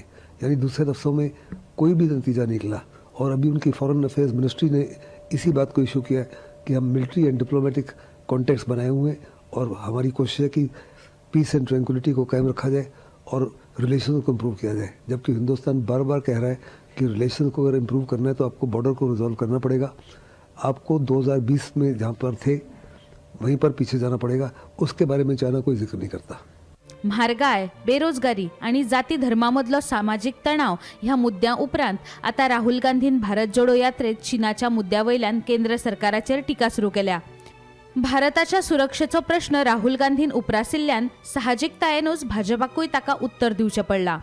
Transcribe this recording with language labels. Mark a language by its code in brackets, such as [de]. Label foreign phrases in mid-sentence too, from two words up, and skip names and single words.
[hi] यानी दूसरे लफ्ज़ों में कोई भी नतीजा नहीं निकला। और अभी उनकी [en] foreign affairs ministry [hi] ने इसी बात को इशू किया है कि हम [en] military and diplomatic context [hi] बनाए हुए हैं और हमारी कोशिश है कि [en] peace and tranquility [hi] को कायम रखा जाए और रिलेशन को इम्प्रूव किया जाए। जबकि हिंदुस्तान बार बार कह रहा है कि रिलेशन को अगर इम्प्रूव करना है तो आपको बॉर्डर को रिजॉल्व करना पड़ेगा, आपको 2020 में जहाँ पर थे वहीं पर पीछे जाना पड़ेगा। उसके बारे में चाइना कोई जिक्र नहीं करता। [kok] म्हारगाय, बेरोजगारी आणि जाती धर्मामधलो सामाजिक तणाव ह्या मुद्द्यां उपरांत आता राहुल गांधीन भारत जोडो यात्रेत चीनाच्या मुद्द्यावयल्यान केंद्र सरकाराचेर टिका सुरू केल्या। भारताच्या सुरक्षेचो प्रश्न राहुल गांधीन उपरासिल्ल्यान साहजिकतायेनूच भाजपाकूय ताका उत्तर दिवचें पडलां।